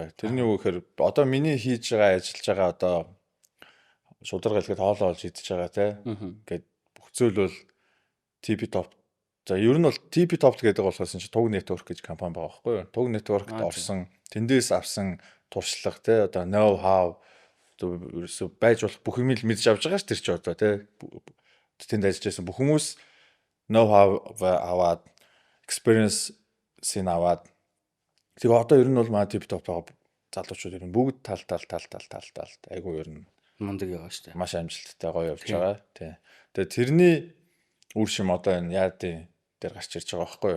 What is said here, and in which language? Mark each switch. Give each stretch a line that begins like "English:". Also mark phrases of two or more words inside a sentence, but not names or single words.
Mongolian: Тэрний юу гэхээр одоо миний хийж байгаа ажиллаж байгаа одоо шударга хэлгээд хоолоо олж идэж байгаа те. Ингээд бүх зүйл бол TP Top. За ер нь бол TP Top гэдэг болохоос энэ Туг Network гэж компани байгаа байхгүй юу? Туг Networkт орсон, тэндээс авсан туршлага те одоо
English: know how
Mongolian: ерөөсөө байж болох бүх юм л мэдж авч байгаа ш тэр чи одоо те. Тэнд ажиллаж байсан бүх хүмүүс
English: know how
Mongolian: аваад experience-ийг аваад тэгээ одоо ер нь бол манай TP Top байгаа залуучууд ер нь бүгд тал айгу ер нь Мундаг яваа штэ. маш амжилттай гоё явж байгаа. Тий. Тэгээ тэрний үр шим одоо энэ яадын дээр гарч ирж байгаа байхгүй юу?